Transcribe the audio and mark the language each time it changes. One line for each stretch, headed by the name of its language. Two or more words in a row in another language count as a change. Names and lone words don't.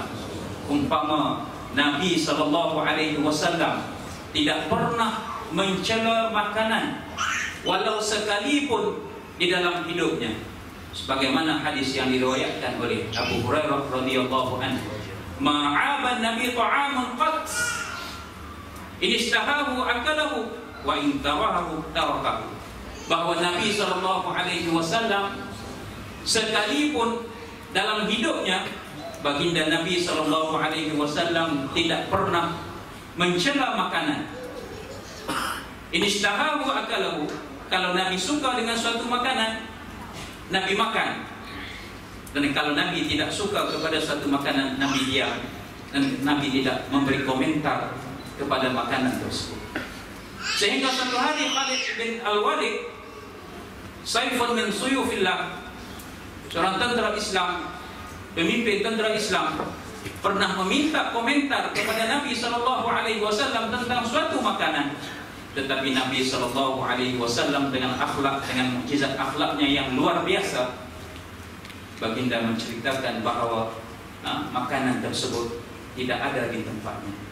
Malay: Umpama Nabi SAW tidak pernah mencela makanan walau sekalipun di dalam hidupnya, sebagaimana hadis yang diriwayatkan oleh Abu Hurairah
Arabic: رضي الله عنه, ما عاب النبي طعاما قط إن اشتهاه أكله وإن كرهه تركه.
Malay: Bahwa Nabi SAW sekalipun dalam hidupnya, baginda Nabi SAW tidak pernah mencela makanan.
Arabic: إن اشتهاه أكله,
Malay: kalau Nabi suka dengan suatu makanan, Nabi makan. Dan kalau Nabi tidak suka kepada suatu makanan, Nabi diam, dan Nabi tidak memberi komentar kepada makanan tersebut. Sehingga satu hari Khalid bin Al-Walid,
Arabic: سيف من سيوف الله,
Malay: seorang tentera Islam, pemimpin tentera Islam, pernah meminta komentar kepada Nabi SAW tentang suatu makanan. Tetapi Nabi SAW dengan akhlak, dengan mukjizat akhlaknya yang luar biasa, baginda menceritakan bahawa makanan tersebut tidak ada di tempatnya.